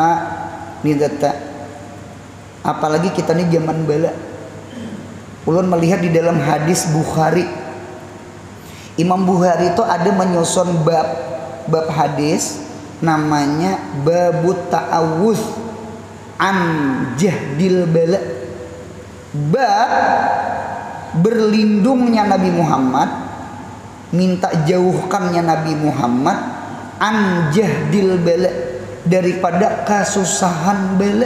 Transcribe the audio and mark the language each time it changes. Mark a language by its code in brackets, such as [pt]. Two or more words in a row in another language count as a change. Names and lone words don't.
[bjn] Nih data. Apalagi kita nih zaman bala. Ulun melihat di dalam hadis Bukhari, Imam Bukhari itu ada menyusun bab hadis namanya [ar] باب التعوذ عن جهد البلاء. [bjn] Bab berlindungnya Nabi Muhammad, minta jauhkannya Nabi Muhammad [ar] عن جهد البلاء, [bjn] daripada kasusahan bala.